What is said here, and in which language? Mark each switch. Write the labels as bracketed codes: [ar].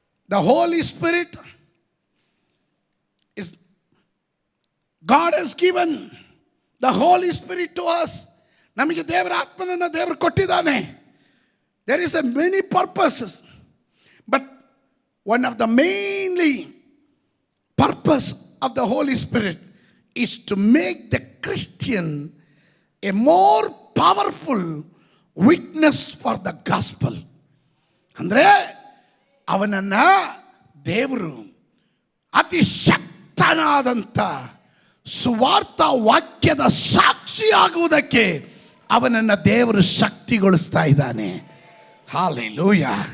[en] The holy spirit is God has given the Holy Spirit to us. [kn] ನಮಗೆ ದೇವರ ಆತ್ಮನನ್ನು ದೇವರು ಕೊಟ್ಟಿದ್ದಾನೆ. [en] There is a many purposes, but one of the mainly purpose of the Holy Spirit is to make the Christian a more powerful witness for the gospel. [kn] ಅಂದರೆ ಅವನನ್ನ ದೇವರು ಅತಿ ಶಕ್ತನಾದಂಥ ಸುವಾರ್ಥ ವಾಕ್ಯದ ಸಾಕ್ಷಿಯಾಗುವುದಕ್ಕೆ ಅವನನ್ನು ದೇವರು ಶಕ್ತಿಗೊಳಿಸ್ತಾ ಇದ್ದಾನೆ. ಹಾಲೆಲೂಯ.